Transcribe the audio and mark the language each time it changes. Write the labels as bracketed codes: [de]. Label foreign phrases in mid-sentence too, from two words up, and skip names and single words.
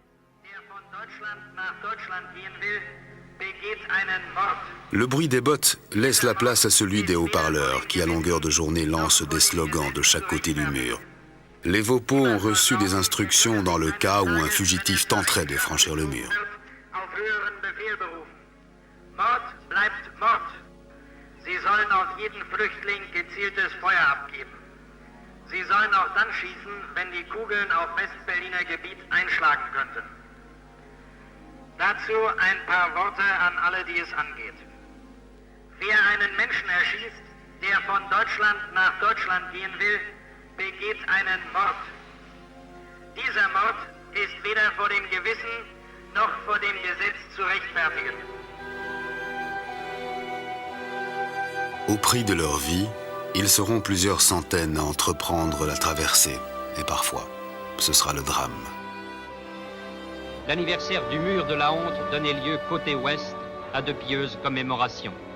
[fr] Le bruit des bottes laisse la place à celui des haut-parleurs qui, à longueur de journée, lancent des slogans de chaque côté du mur. Les Vaupeaux ont reçu des instructions dans le cas où un fugitif tenterait de franchir le mur. [de] Mord bleibt Mord. Sie sollen auf jeden Flüchtling gezieltes Feuer abgeben. Sie sollen auch dann schießen, wenn die Kugeln auf Westberliner Gebiet einschlagen könnten. Dazu ein paar Worte an alle, die es angeht. Wer einen Menschen erschießt, der von Deutschland nach Deutschland gehen will, begeht einen Mord. Dieser Mord ist weder vor dem Gewissen noch vor dem Gesetz zu rechtfertigen. [fr] Au prix de leur vie, ils seront plusieurs centaines à entreprendre la traversée. Et parfois, ce sera le drame. L'anniversaire du mur de la honte donnait lieu côté ouest à de pieuses commémorations.